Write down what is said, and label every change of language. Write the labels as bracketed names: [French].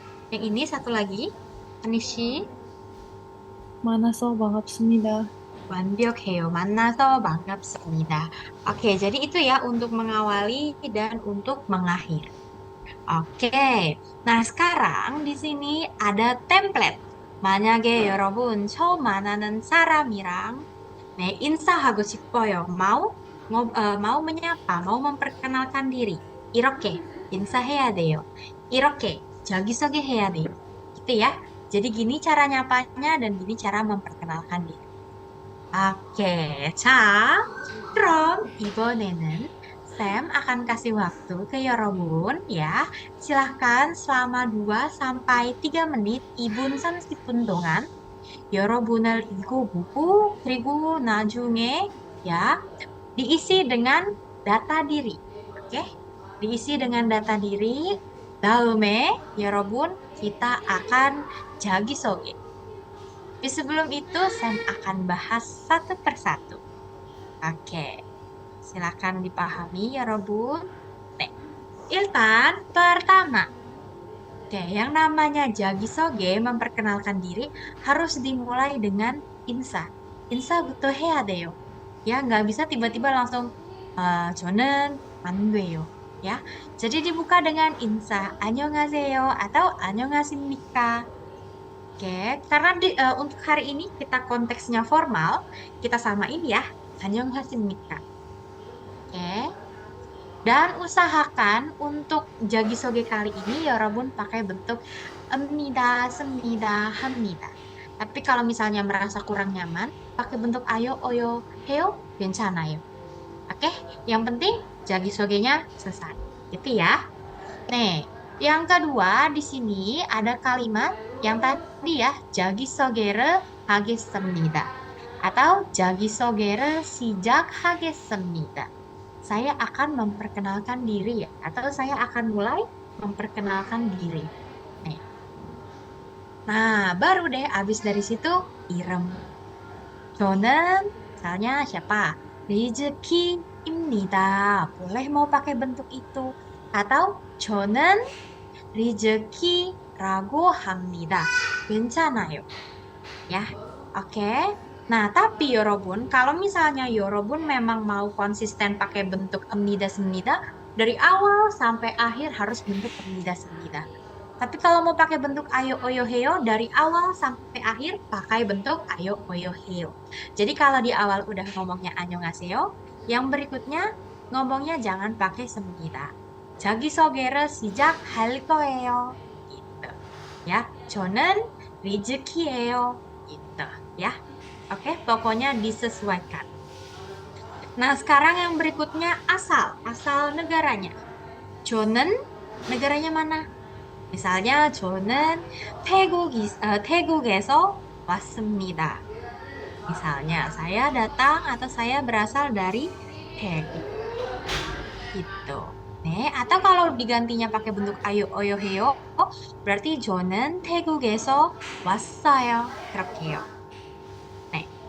[Indonesian] Yang ini satu lagi, Anishi. [Korean] 만나서 반갑습니다. 완벽해요. 만나서 반갑습니다. [Indonesian] Oke, jadi itu ya untuk mengawali dan untuk mengakhiri. Oke, nah sekarang di sini ada template. [Korean] 만약에 여러분 처음 만나는 사람이랑 네, 인사하고 싶어요. [Indonesian] mau menyapa, mau memperkenalkan diri. [Korean] 이렇게 인사해야 돼요. 이렇게 자기소개해야 돼요. [Indonesian] Gitu ya. Jadi gini cara nyapanya dan gini cara memperkenalkan diri. Oke, [Korean] 자, 그럼 이번에는 [Indonesian] Sam akan kasih waktu ke 여러분 ya. Silahkan selama 2 sampai 3 menit, [Korean] 2분 30분 동안 여러분을 읽어보고 그리고 나중에 [Indonesian] ya diisi dengan data diri. Oke? Diisi dengan data diri. [Korean] 다음에 여러분 [Indonesian] kita akan [Korean] 자기소개. [Indonesian] Tapi sebelum itu, Sam akan bahas satu persatu. Oke, silakan dipahami ya, Robun. Nih, Iltan, pertama. Oke, yang namanya jagisoge, memperkenalkan diri, harus dimulai dengan insa. Insa butuh [Korean] 해야 돼요. [Indonesian] Ya, nggak bisa tiba-tiba langsung [Korean] 저는 만돼요. [Indonesian] Ya, jadi dibuka dengan insa. [Korean] 안녕하세요 atau 안녕하십니까. [Indonesian] Oke, karena untuk hari ini kita konteksnya formal, kita samain ya, 안녕하십니까. Oke, dan usahakan untuk jagisoge kali ini 여러분 pakai bentuk 습니다, 습니다, 합니다. Tapi kalau misalnya merasa kurang nyaman, pakai bentuk ayo, oyo, heyo, [Korean] 괜찮아요. [Indonesian] Oke, yang penting jagisogenya selesai. Gitu ya. Nih, yang kedua di sini ada kalimat yang tadi ya, jagi sogere hagessemnida atau jagi sogere sijak hagessemnida. Saya akan memperkenalkan diri ya, atau saya akan mulai memperkenalkan diri. Nih. Nah, baru deh abis dari situ irem. 저는 misalnya siapa? [Korean] 리즈키입니다. [Indonesian] Boleh mau pakai bentuk itu. [Korean] Atau 저는 리즈키라고 합니다. 괜찮아요. [Indonesian] Ya, oke. Nah, tapi Yorobun, kalau misalnya Yorobun memang mau konsisten pakai bentuk emnida semnida, dari awal sampai akhir harus bentuk emnida semnida. Tapi kalau mau pakai bentuk ayo oyo heo, dari awal sampai akhir pakai bentuk ayo oyo heo. Jadi kalau di awal udah ngomongnya annyeonghaseyo, yang berikutnya ngomongnya jangan pakai semnida. [Korean] 자기소개를 시작할 거예요. [Indonesian] gitu. Ya, [Korean] 저는 리즈키예요. [Indonesian] Gitu ya. Oke, pokoknya disesuaikan. Nah, sekarang yang berikutnya asal negaranya. 저는 negaranya mana? Misalnya [Korean] 저는 태국에서 왔습니다. [Indonesian] Misalnya saya datang atau saya berasal dari Taeguk. Gitu. 네, atau kalau digantinya pakai bentuk ayo oyo heo, berarti [Korean] 저는 태국에서 왔어요. 그렇게요. 네.